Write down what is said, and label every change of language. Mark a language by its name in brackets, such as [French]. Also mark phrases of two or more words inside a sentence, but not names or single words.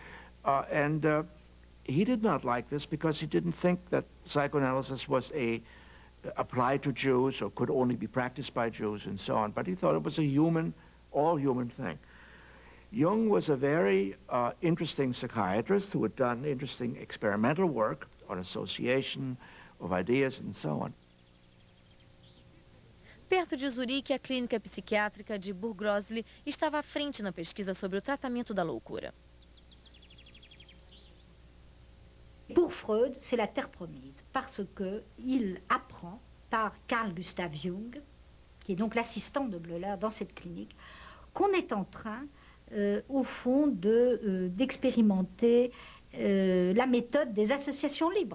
[English] He did not like this because he didn't think that psychoanalysis was applied to Jews or could only be practiced by Jews and so on, but he thought it was a human, all human thing. Jung was a very interesting psychiatrist who had done interesting experimental work on association of ideas and so on. [Portuguese] Perto de Zurique, a clínica psiquiátrica de Burgosli estava à frente na pesquisa sobre o tratamento da loucura. [French] Pour Freud, c'est la terre promise, parce qu'il apprend par Carl Gustav Jung, qui est donc l'assistant de Bleuler dans cette clinique, qu'on est en train, au fond, d'expérimenter la méthode des associations libres.